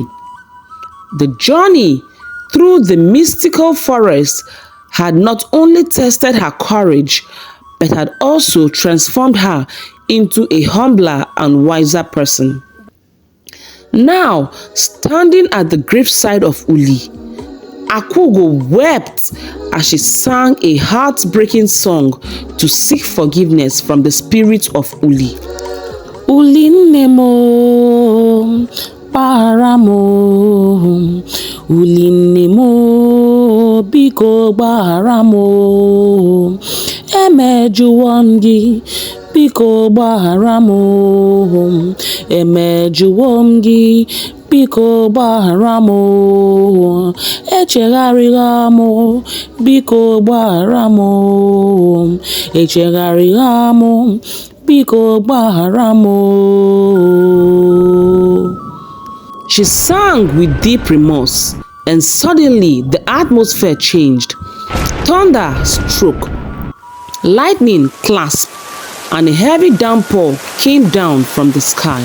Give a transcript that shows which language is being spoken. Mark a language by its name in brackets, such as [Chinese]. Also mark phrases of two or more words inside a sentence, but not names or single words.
[English] The journey through the mystical forest had not only tested her courage, but had also transformed her into a humbler and wiser person. Now, standing at the graveside of Uli, Akwaugo wept as she sang a heartbreaking song to seek forgiveness from the spirit of Uli. [Igbo] Uli nemo paramo, Uli nemo biko baramo, emejuwongi biko baramo, emejuwongi biko baramo, echegharịghamo biko baramo, echegharịghamo biko baramo. [English] She sang with deep remorse, and suddenly the atmosphere changed. Thunder struck, lightning clasped, and a heavy downpour came down from the sky.